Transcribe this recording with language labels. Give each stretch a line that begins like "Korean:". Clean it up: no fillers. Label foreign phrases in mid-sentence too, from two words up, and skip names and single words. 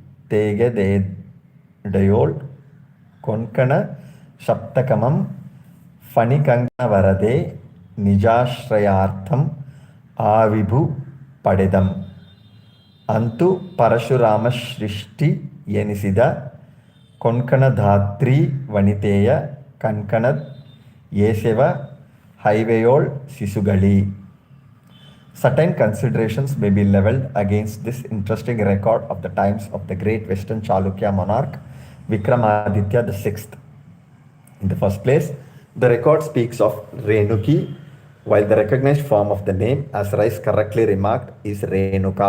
Kannada: ತೇಗೆದೆಡೆಯೋಳ್ ಕೊಂಕಣ ಸಪ್ತಕಮಂ ಫಣಿಕಂಕಣವರದೆ ನಿಜಾಶ್ರಯಾರ್ಥಂ ಆವಿಭು ಪಡೆದಂ ಅಂತೂ ಪರಶುರಾಮ ಸೃಷ್ಟಿ ಎನಿಸಿದ ಕೊಂಕಣಧಾತ್ರಿ ವನಿತೆಯ ಕಣ್ಕಣದ್ ಏಸೆವ ಹೈವೆಯೋಳ್ ಸಿಸುಗಳಿ.
English: Certain considerations may be leveled against this interesting record of the times of the great Western Chalukya monarch Vikramaditya VI. In the first place, the record speaks of Renuki, while the recognized form of the name, as Rice correctly remarked, is Renuka.